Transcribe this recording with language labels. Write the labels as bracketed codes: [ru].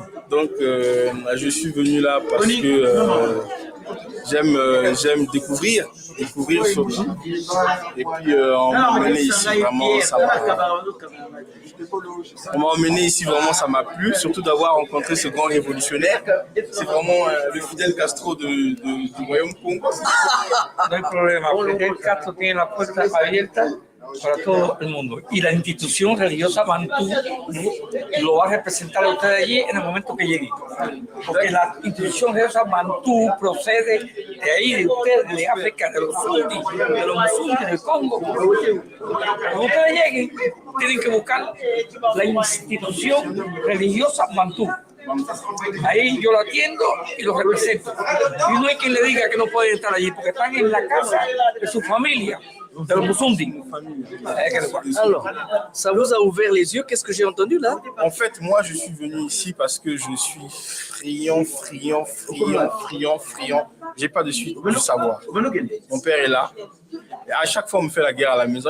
[fr] Donc je suis venu là parce que j'aime découvrir découvrir surtout. Et puis on m'a emmené ici, vraiment, on m'a emmené ici, vraiment, ça m'a plu, surtout d'avoir rencontré ce grand révolutionnaire. C'est vraiment le Fidel Castro du Royaume Congo. [es] No hay problema, Fidel Castro tiene la puerta abierta para todo el mundo. Y la institución religiosa Bantú lo va a representar a usted allí en el momento que llegue. Porque la institución religiosa Bantú procede de ahí, de ustedes, de África, de los musulmanes del Congo. Cuando ustedes lleguen, tienen que buscar la institución religiosa Bantú. Ahí yo lo atiendo y lo represento. Y no hay quien le diga que no pueden estar allí, porque están en la casa de su familia. De los Musundi. [fr] Alors, ça vous a ouvert les yeux, qu'est-ce que j'ai entendu là? En fait, moi, je suis venu ici parce que je suis friand. J'ai pas de suite du savoir. Mon père est là. Et à chaque fois, on me fait la guerre à la maison.